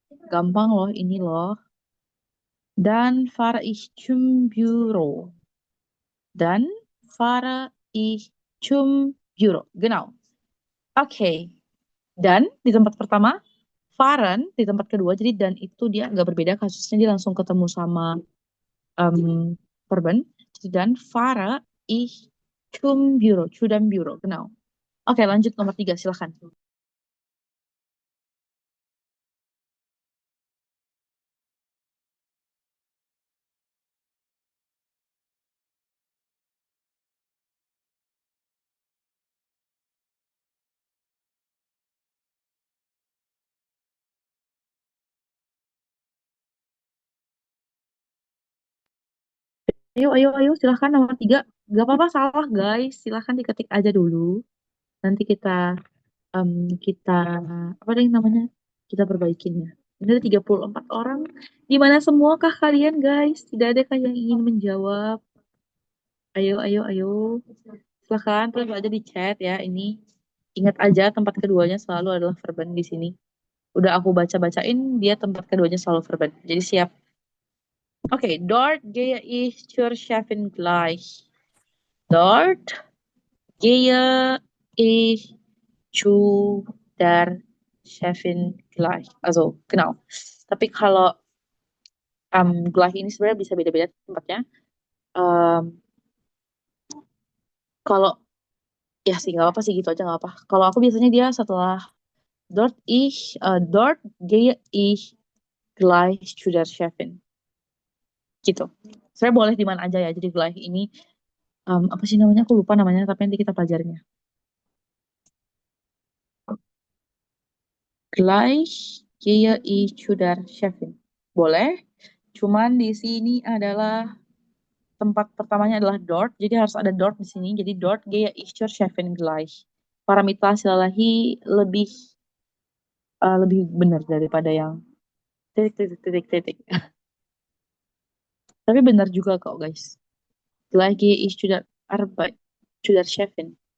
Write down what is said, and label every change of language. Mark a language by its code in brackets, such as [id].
[id] Gampang loh ini loh. [de] Dan fahre ich zum Büro. Dan fahre ich zum Büro. Genau. Oke. [id] Dan di tempat pertama, fahren di tempat kedua. Jadi dan itu dia nggak berbeda kasusnya, dia langsung ketemu sama verben. [de] Jadi dan fahre ich zum Büro. Zu dem Büro. Genau. [id] Oke, lanjut nomor 3. Silahkan. Ayo, silahkan nomor 3. Gak apa-apa salah guys, silahkan diketik aja dulu. Nanti kita kita apa yang namanya? Kita perbaikinnya. Ini ada 34 orang. Di mana semuakah kalian guys? Tidak adakah yang ingin menjawab? Ayo. Silahkan tulis aja di chat ya. Ini ingat aja tempat keduanya selalu adalah verben di sini. Udah aku bacain dia tempat keduanya selalu verben. Jadi siap. [de] Oke, dort gehe ich zur Chefin gleich. Dort gehe ich zu der Chefin gleich. Also, genau. [id] Tapi kalau gleich ini sebenarnya bisa beda-beda tempatnya. Kalau ya sih nggak apa sih gitu aja nggak apa. Kalau aku biasanya dia setelah [de] dort gehe ich gleich zu der Chefin. [id] Gitu. Saya boleh di mana aja ya. Jadi gleich ini apa sih namanya? Aku lupa namanya, tapi nanti kita pelajarinnya. [de] Gleich gehe ich zu der Chefin. [id] Boleh. Cuman di sini adalah tempat pertamanya adalah dort, jadi harus ada dort di sini. [de] Jadi dort gehe ich zur Chefin gleich. [id] Paramita silalahi lebih benar daripada yang titik. Tapi benar juga kok guys. [de] Gleich gehe ich zu der Arbeit, zu der Chefin.